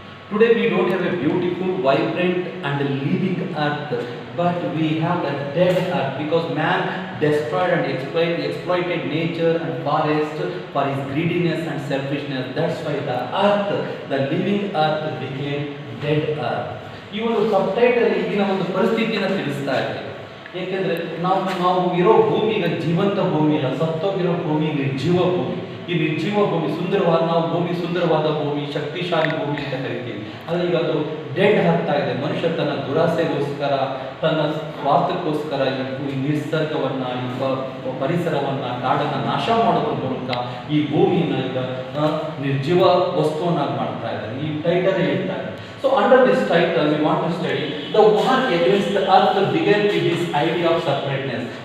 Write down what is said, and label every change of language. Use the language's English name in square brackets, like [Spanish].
[English] Today we don't have a beautiful, vibrant and living earth, but we have a dead earth because man destroyed and exploited nature and forest for his greediness and selfishness. That's why the earth, the living earth, became dead earth. [Kannada] ಈ ಒಂದು subtitle ಈಗಿನ ಒಂದು ಪರಿಸ್ಥಿತಿಯನ್ನು ತಿಳಿಸ್ತಾ ಇದೆ. ಏಕೆಂದರೆ ನಾವು ಇರೋ ಭೂಮಿ ಈಗ ಜೀವಂತ ಭೂಮಿ ಇಲ್ಲ, ಸತ್ತೋಗಿರೋ ಭೂಮಿ ನಿರ್ಜೀವ ಭೂಮಿ. ಈ ನಿರ್ಜೀವ ಭೂಮಿ ಸುಂದರವಾದ, ನಾವು ಭೂಮಿ ಸುಂದರವಾದ ಭೂಮಿ, ಶಕ್ತಿಶಾಲಿ ಭೂಮಿ ಅಂತ ಕರಿತೀವಿ. ಆದರೆ ಈಗ ಅದು ಡೆಡ್ ಆಗ್ತಾ ಇದೆ. ಮನುಷ್ಯ ತನ್ನ ದುರಾಸೆಗೋಸ್ಕರ, ತನ್ನ ಸ್ವಾರ್ಥಕ್ಕೋಸ್ಕರ ಈ ನಿಸರ್ಗವನ್ನು, ಈ ಪರಿಸರವನ್ನು, ಕಾಡನ್ನು ನಾಶ ಮಾಡೋದ್ರ ಮೂಲಕ ಈ ಭೂಮಿಯನ್ನು ಈಗ ನಿರ್ಜೀವ ವಸ್ತುವನ್ನಾಗಿ ಮಾಡ್ತಾ ಇದ್ದಾರೆ. ಈ ಟೈಟಲ್ ಹೇಳ್ತಾ ಇದೆ. [English] So under this title we want to study the war against the earth began with this idea of separateness.